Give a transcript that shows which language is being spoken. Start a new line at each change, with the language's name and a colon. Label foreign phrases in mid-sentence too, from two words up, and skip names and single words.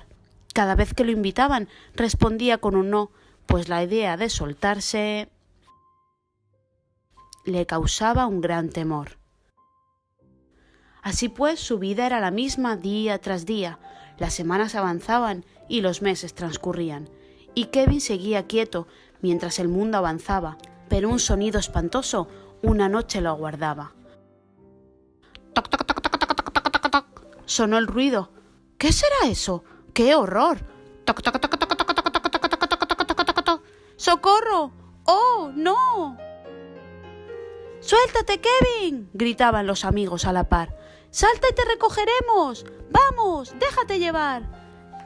Spanish: Cada vez que lo invitaban, respondía con un no, pues la idea de soltarse le causaba un gran temor. Así pues, su vida era la misma día tras día. Las semanas avanzaban y los meses transcurrían. Y Kevin seguía quieto mientras el mundo avanzaba, pero un sonido espantoso una noche lo aguardaba. ¡Toc, toc, toc, toc, toc, toc, toc, toc! Sonó el ruido. ¿Qué será eso? ¡Qué horror! ¡Toc, toc, toc, toc, toc, toc, toc, toc, toc, toc, toc, toc, toc, toc! ¡Socorro! ¡Oh, no! ¡Suéltate, Kevin!, gritaban los amigos a la par. ¡Salta y te recogeremos! ¡Vamos, déjate llevar!